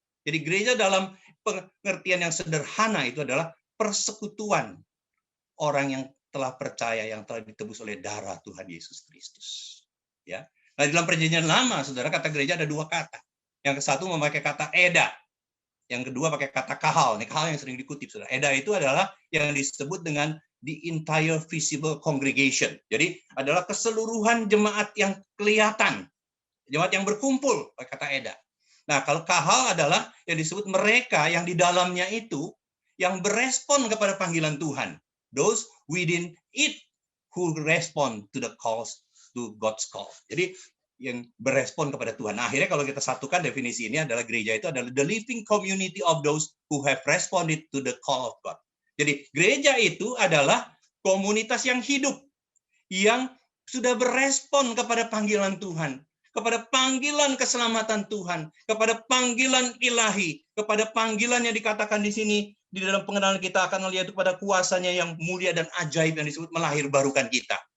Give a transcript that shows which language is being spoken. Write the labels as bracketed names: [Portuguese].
[Indonesian] Jadi gereja dalam pengertian yang sederhana itu adalah persekutuan orang yang telah percaya, yang telah ditebus oleh darah Tuhan Yesus Kristus. Ya. Nah, dalam perjanjian lama, saudara, kata gereja ada 2 kata. Yang satu memakai kata eda. Yang kedua pakai kata kahal. Ini kahal yang sering dikutip, saudara. Eda itu adalah yang disebut dengan [English] the entire visible congregation. [Indonesian] Jadi adalah keseluruhan jemaat yang kelihatan, jemaat yang berkumpul, kata Eda. Nah, kalau kahal adalah yang disebut mereka yang di dalamnya itu yang berespon kepada panggilan Tuhan. [English] Those within it who respond to the calls, to God's call. [Indonesian] Jadi yang berespon kepada Tuhan. Nah, akhirnya kalau kita satukan definisi ini adalah gereja itu adalah the living community of those who have responded to the call of God. Jadi gereja itu adalah komunitas yang hidup, yang sudah berespon kepada panggilan Tuhan, kepada panggilan keselamatan Tuhan, kepada panggilan ilahi, kepada panggilan yang dikatakan di sini, di dalam pengenalan kita akan melihat kepada kuasanya yang mulia dan ajaib yang disebut melahirbarukan kita.